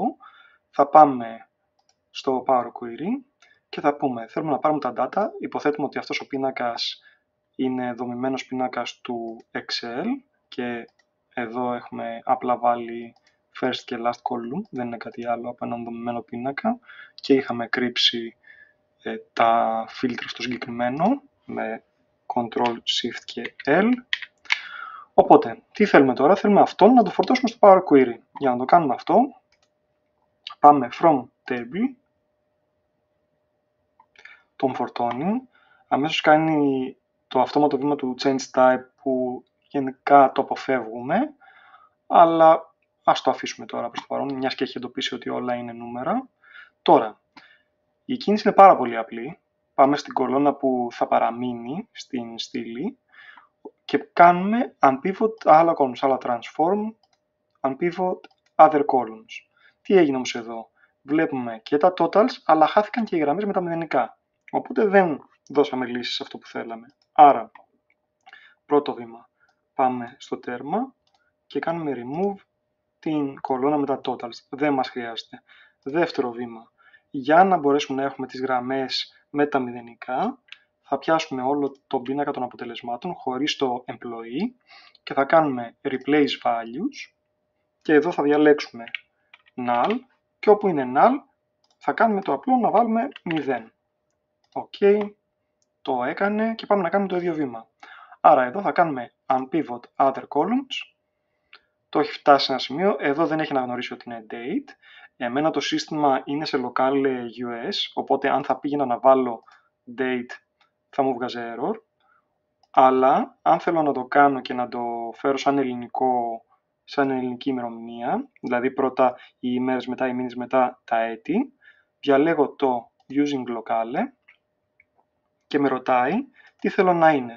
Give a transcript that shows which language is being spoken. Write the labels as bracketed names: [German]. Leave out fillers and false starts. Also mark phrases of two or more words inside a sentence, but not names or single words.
[Greek] Θα πάμε στο Power Query και θα πούμε, θέλουμε να πάρουμε τα data, υποθέτουμε ότι αυτός ο πίνακας είναι δομημένος πίνακας του Excel και εδώ έχουμε απλά βάλει first και [English] last column, [Greek] δεν είναι κάτι άλλο από έναν δομημένο πίνακα και είχαμε κρύψει τα φίλτρα στο συγκεκριμένο με Ctrl, Shift και L. Οπότε, τι θέλουμε τώρα? Θέλουμε αυτόν να το φορτώσουμε στο Power Query. Για να το κάνουμε αυτό, πάμε [English] from table, [Greek] τον φορτώνει, αμέσως κάνει το αυτόματο βήμα του [English] change type [Greek] που γενικά το αποφεύγουμε, αλλά ας το αφήσουμε τώρα προς το παρόν, μιας και έχει εντοπίσει ότι όλα είναι νούμερα. Τώρα, η κίνηση είναι πάρα πολύ απλή. Πάμε στην κολόνα που θα παραμείνει στην στήλη και κάνουμε unpivot άλλα columns, άλλα [English] transform, unpivot other columns. [Greek] Τι έγινε όμως εδώ? Βλέπουμε και τα totals, αλλά χάθηκαν και οι γραμμές με τα μηδενικά. Οπότε δεν δώσαμε λύση σε αυτό που θέλαμε. Άρα, πρώτο βήμα, πάμε στο τέρμα και κάνουμε remove την κολόνα με τα totals. Δεν μας χρειάζεται. Δεύτερο βήμα, για να μπορέσουμε να έχουμε τις γραμμές με τα μηδενικά, θα πιάσουμε όλο τον πίνακα των αποτελεσμάτων χωρίς το employee και θα κάνουμε [English] replace values [Greek] και εδώ θα διαλέξουμε null και όπου είναι null θα κάνουμε το απλό να βάλουμε 0. OK, το έκανε και πάμε να κάνουμε το ίδιο βήμα. Άρα εδώ θα κάνουμε [English] unpivot other columns. [Greek] Το έχει φτάσει σε ένα σημείο, εδώ δεν έχει αναγνωρίσει ότι είναι date. Εμένα το σύστημα είναι σε [English] local US, [Greek] οπότε αν θα πήγαινα να βάλω date θα μου βγάζει error. Αλλά αν θέλω να το κάνω και να το φέρω σαν ελληνική ημερομηνία, δηλαδή πρώτα οι ημέρες, μετά οι μήνες, μετά τα έτη, διαλέγω το [English] using locale [Greek] και με ρωτάει τι θέλω να είναι.